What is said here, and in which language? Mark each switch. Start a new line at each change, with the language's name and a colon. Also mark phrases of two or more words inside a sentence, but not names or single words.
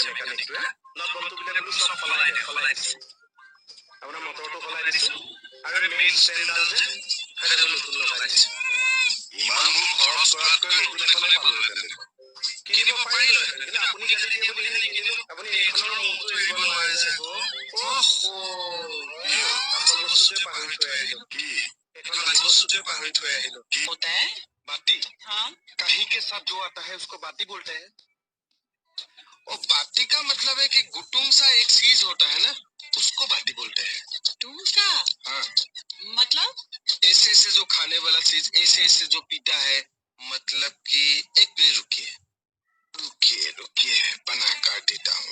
Assamese: মেকানিকটোৱে নট বল্টুবিলাক সব সলাই দিছে আপোনাৰ মটৰটো সলাই দিছো আৰু মেইন ষ্টেণ্ডডাল যে সেইটো নতুন লগাই দিছো ইমানবোৰ খৰচ কৰাতকৈ নতুন এখনে পালোহেঁতেন কিনিব পাৰিলোহেঁতেন কিন্তু আপুনি গালি দিয়ে বুলি নিকিনিলো আপুনি এইখনৰ মূৰটো এৰিব নোৱাৰে যে আচল বস্তুটোৱে পাহৰি থৈ আহিলো কি এইখন বস্তুটোৱে পাহৰি থৈ আহিলো কি
Hindi: होता है बाती हाँ कहीं के साथ जो आता है उसको बाती बोलते हैं और बाती का मतलब है कि गुटुम सा एक चीज होता है ना उसको बाती बोलते हैं दूसरा हाँ मतलब ऐसे ऐसे जो खाने वाला चीज ऐसे ऐसे जो पीता है मतलब कि एक मिनट रुकिए बना कर देता हूँ